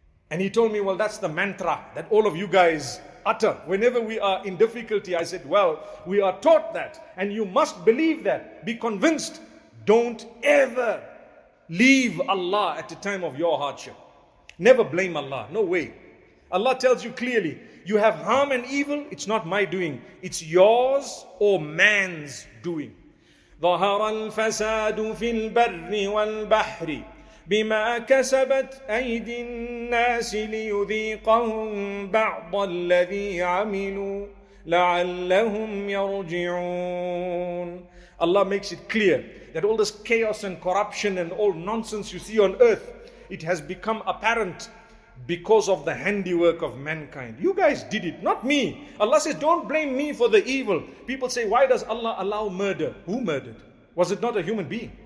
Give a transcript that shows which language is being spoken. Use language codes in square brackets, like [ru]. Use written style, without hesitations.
[en] And he told me, well, that's the mantra that all of you guys utter whenever we are in difficulty. I said, well, we are taught that, and you must believe that. Be convinced. Don't ever leave Allah at the time of your hardship. Never blame Allah. No way. Allah tells you clearly, you have harm and evil, it's not my doing. It's yours or man's doing. [ar] ظهر الفساد في البر والبحر بما كسبت أيدي الناس ليذيقهم بعض الذي عملوا لعلهم يرجعون. [en] Allah makes it clear that all this chaos and corruption and all nonsense you see on earth, it has become apparent because of the handiwork of mankind. You guys did it, not me. Allah says, don't blame me for the evil. People say, why does Allah allow murder? Who murdered? Was it not a human being?